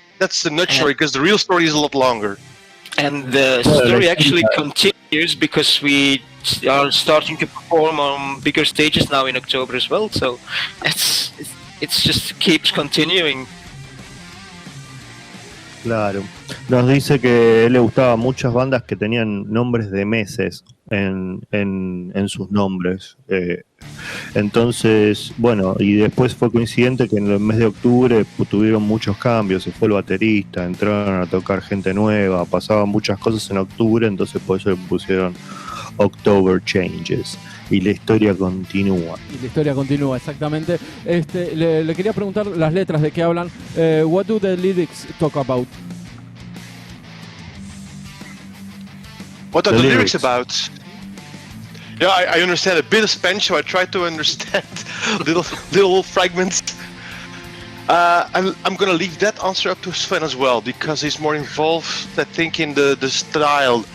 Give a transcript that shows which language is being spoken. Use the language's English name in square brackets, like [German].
[English] That's the nutshell, because the real story is a lot longer. And the story actually continues because we are starting to perform on bigger stages now in October as well. So it's just keeps continuing. [Spanish] Claro. Nos dice que le gustaban muchas bandas que tenían nombres de meses en sus nombres. Entonces, bueno, y después fue coincidente que en el mes de octubre tuvieron muchos cambios. Se fue el baterista, entraron a tocar gente nueva, pasaban muchas cosas en octubre, entonces por eso le pusieron October Changes. Y la historia continúa. Y la historia continúa, exactamente. Le quería preguntar las letras de qué hablan. [English] What do the lyrics talk about? What are the lyrics about? Yeah, I understand a bit of Spanish, so I try to understand little fragments. I'm gonna leave that answer up to Sven as well, because he's more involved, I think, in the style.